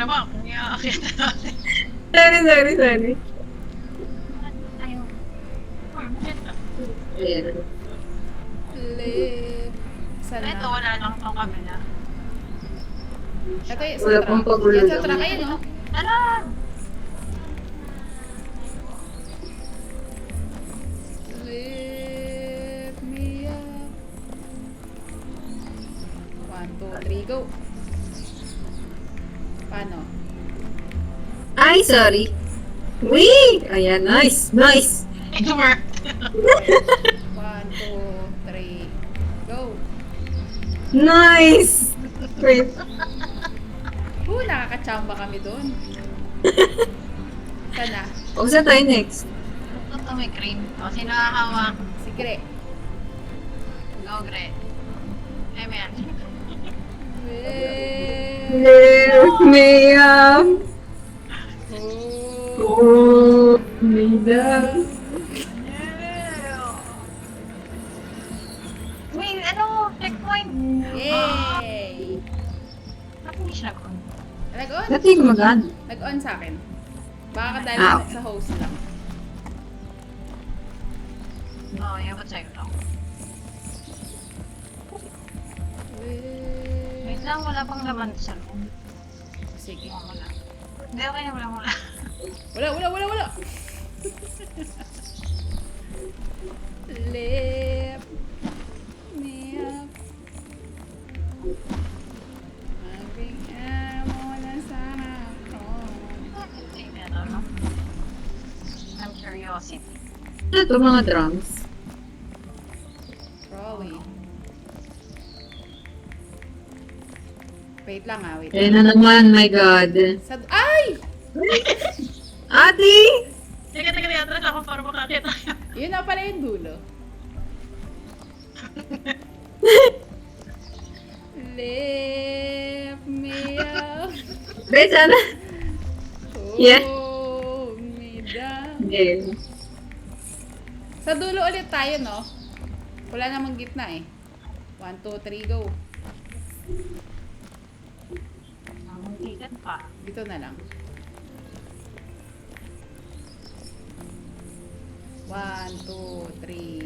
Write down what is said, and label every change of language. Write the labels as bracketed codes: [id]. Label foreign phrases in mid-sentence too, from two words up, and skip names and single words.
[tl] naman, kung iaakit natin. Sorry. Ayun. Uy, bakit na? Ayan. Lift. Saan Ito, na? wala lang itong kabila. Ito yung Wala sa pang truck. pagulo Yan sa lang. truck. Ayun, oh. Tara! [en] Lift me up. 1, 2, 3, go. [tl] Paano? Ay, sorry. Wee! Ayan, nice. [en] It worked! 1, 2, 3, go. Nice! Wait. [tl] Nakakachamba kami doon. Sana. O, saan tayo next? Ito may cream. O, sino nakahawak? Si Gre. Go, Gre. Amen. [en] Lift me up. Oh. Hold me down. Wait, [tl] ano? Checkpoint! Yay! Ba't hindi siya nag-on? Nag-on? Dati gumagana. Nag-on sa akin. Baka dahil Ah. sa host lang. Oo, yung sa'yo lang. Wait lang, wala pang laman sa loob. Sige. Wala. Hindi, okay na, wala. Wala. [en] Lift me up. [tl] Maging amo na sana ako. [en] I'm curiosity. [tl] Ano to, mga drums? [en] Probably. Wait lang wait. [tl] Ayan na naman, [en] my God. [tl] Ay! Ate! Teka, atras ako para makakita. Yun na pala yung dulo. [en] Lift me up. [tl] Be, sana. Yeah. [en] Hold me down. [tl] Game. Sa dulo ulit tayo, no? Wala namang gitna eh. [en] 1, 2, 3, go. [tl] Ang tigat pa. Dito na lang. 1, 2, 3,